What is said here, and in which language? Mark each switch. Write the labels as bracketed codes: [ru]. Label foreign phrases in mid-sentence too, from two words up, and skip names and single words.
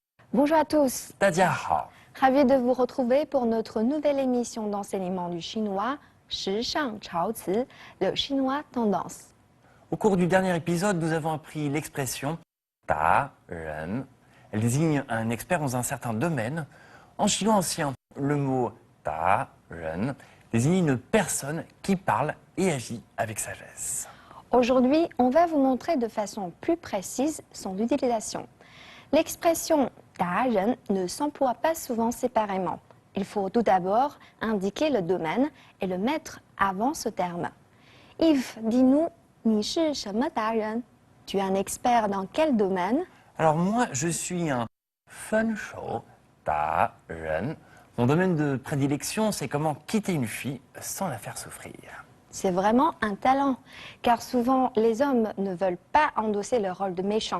[fr] Bonjour à tous, [zh] 大家好， [fr] ravi de vous retrouver pour notre nouvelle émission d'enseignement du chinois, [zh] 时尚潮词, [fr] le chinois tendance. Au cours du dernier épisode, nous avons appris l'expression [zh] 达人. [fr] Elle désigne un expert dans un certain domaine. En chinois ancien, le mot [zh] 达人 [fr] désigne une personne qui parle et agit avec sagesse. Aujourd'hui, on va vous montrer de façon plus précise son utilisation. L'expression ta'ren ne s'emploie pas souvent séparément. Il faut tout d'abord indiquer le domaine et le mettre avant ce terme. Yves, dis-nous, [zh] 你是什么达人? [fr] Tu es un expert dans quel domaine? Alors moi, je suis un [zh] 分手达人. [fr] Mon domaine de prédilection, c'est comment quitter une fille sans la faire souffrir. C'est vraiment un talent, car souvent les hommes ne veulent pas endosser le rôle de méchant.